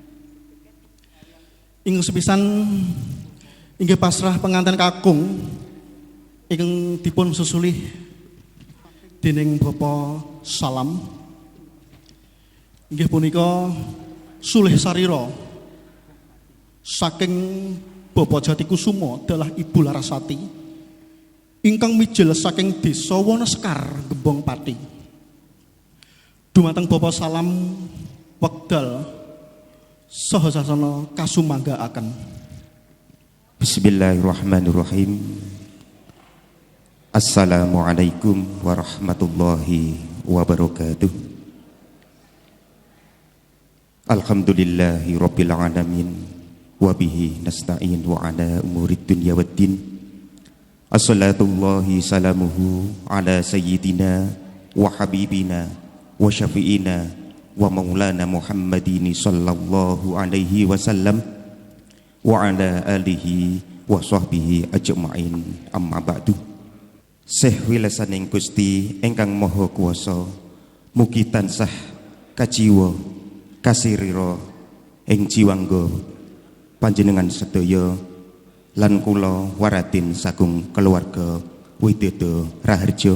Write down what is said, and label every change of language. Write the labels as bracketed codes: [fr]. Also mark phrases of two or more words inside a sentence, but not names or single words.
[jv] Ing sepisan inggih pasrah penganten kakung ingkang dipun susuli dening Bapak Salam inggih punika sulih sarira saking Bapak Jatikusumo dalah Ibu Larasati ingkang mijil saking desa Wonosekar Gembong Pati. Dumateng Bapak Salam wekdal saha sasana kasumanggaaken. [ar] بسم الله الرحمن الرحيم. السلام عليكم ورحمة الله وبركاته. الحمد لله رب العالمين وبه نستعين وعلى أمور الدنيا والدين. صلاة الله وسلامه على سيدنا وحبيبنا وشفيعنا ومولانا محمد صلى الله عليه وسلم وعلى آله وصحبه أجمعين، أما بعد. [jv] Seh wilasaning Gusti ingkang Maha Kuwasa mugi tansah kajiwa kasirira ing jiwangga panjenengan sedaya lan kula waratin sagung keluarga Widodo Raharja.